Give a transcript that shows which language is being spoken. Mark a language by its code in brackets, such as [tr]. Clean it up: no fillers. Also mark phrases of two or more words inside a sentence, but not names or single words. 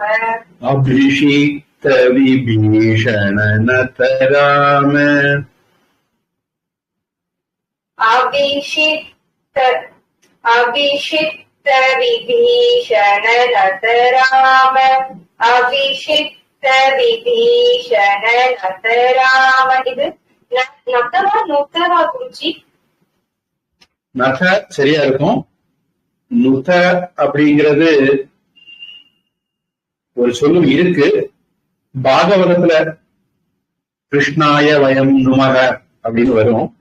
[sa] अभिषिक्त विभीषण नत राम अभिषिक्त विभीषण नत राम अभिषिक्त विभीषण नत राम [ta] இது நத்தவா நுத்தவா குருஜி நத சரியா இருக்கும். நுத அப்படிங்கிறது ஒரு சொல்லும் இருக்கு. பாகவதத்துல [sa] कृष्णाय वयं नुमः [ta] அப்படின்னு வரும்.